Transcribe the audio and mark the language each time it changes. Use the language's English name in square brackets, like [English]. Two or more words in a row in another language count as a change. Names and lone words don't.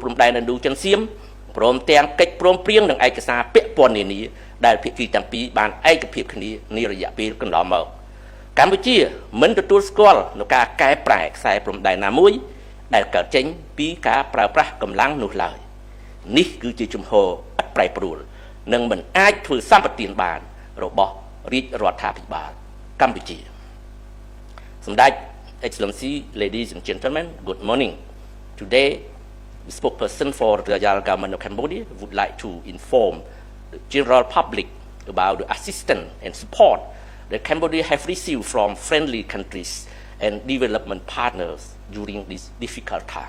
[Khmer] ព្រំដែនឥណ្ឌូចិនសៀមព្រមទាំងកិច្ចព្រមព្រៀងនិងឯកសារពាក់ព័ន្ធនានាដែលភាគីទាំងពីរបានឯកភាពគ្នានារយៈពេលកន្លងមកកម្ពុជាមិនទទួលស្គាល់នូវការកែប្រែខ្សែព្រំដែនណាមួយដែលកើតចេញពីការប្រើប្រាស់កម្លាំងនោះឡើយនេះគឺជាជំហរឥតប្រែប្រួលនិងមិនអាចធ្វើសម្បទានបានរបស់រាជរដ្ឋាភិបាលកម្ពុជាសម្ដេច [English] Excellency, ladies and gentlemen, good morning. Today, the spokesperson for the Royal Government of Cambodia would like to inform the general public about the assistance and support that Cambodia have received from friendly countries and development partners during this difficult time.